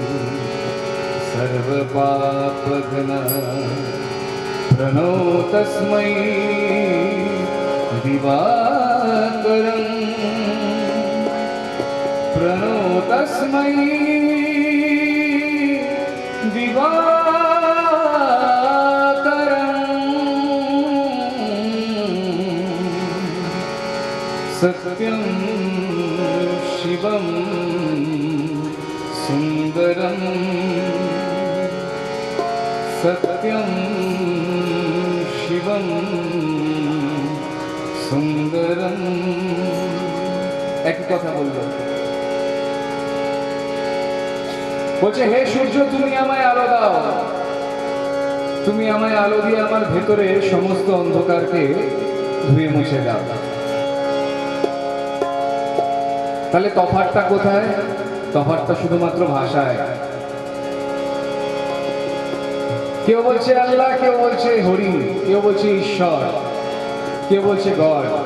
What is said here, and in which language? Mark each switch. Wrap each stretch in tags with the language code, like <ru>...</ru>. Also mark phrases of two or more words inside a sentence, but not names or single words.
<sa>सर्वपापघ्न प्रणो तस्मै दिवाकरं प्रणो तस्मै दिवाकरं सत्यं शिवं सुंदरं सत्यं शिवं सुंदरं</sa> <bn>एक কথা বললো বলছে হে সূর্য তুমি আমায় আলো দাও তুমি আমায় আলো দিয়ে আমার ভেতরে সমস্ত অন্ধকারকে ধুয়ে মুছে দাও তাহলে তফাৎটা কোথায় তফাৎটা শুধুমাত্র ভাষায় কেউ বলছে আল্লাহ কেউ বলছে হরি কেউ বলছে ঈশ্বর কেউ বলছে গড</bn>